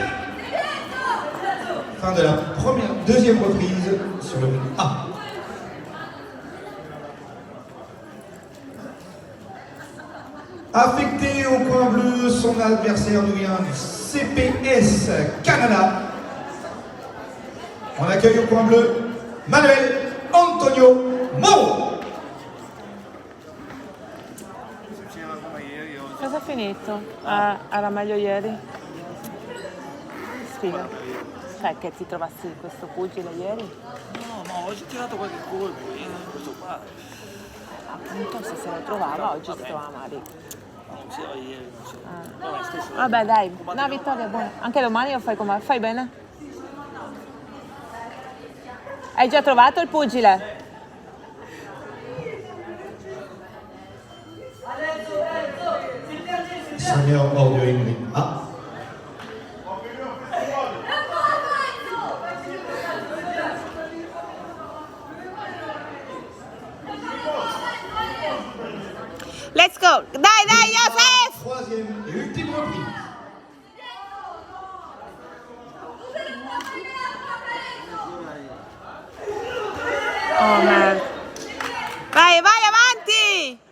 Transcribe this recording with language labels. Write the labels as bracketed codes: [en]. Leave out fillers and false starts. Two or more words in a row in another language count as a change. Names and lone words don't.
[fr] Fin de la deuxième reprise sur le ring A. Affecté au coin bleu, son adversaire nous vient du CPS Canada. On accueille au coin bleu Manuel Antonio Moro. [it] Cosa ha finito? Era meglio ieri? Spiega. Cioè che ti trovassi questo pugile ieri? No, ma oggi ho tirato qualche colpo, questo qua. Appunto se se lo trovava oggi si trovava male. Non c'era ieri, non c'era. Vabbè, stesso. Vabbè dai, no Vittoria, buono. Anche domani lo fai come? Fai bene? Hai già trovato il pugile? [fr] Seigneur hors du ring A. [en] Let's go! [it] Dai, dai, Joseph! [fr] Troisième et ultime reprise. [en] Oh man. [it] Vai, vai, avanti!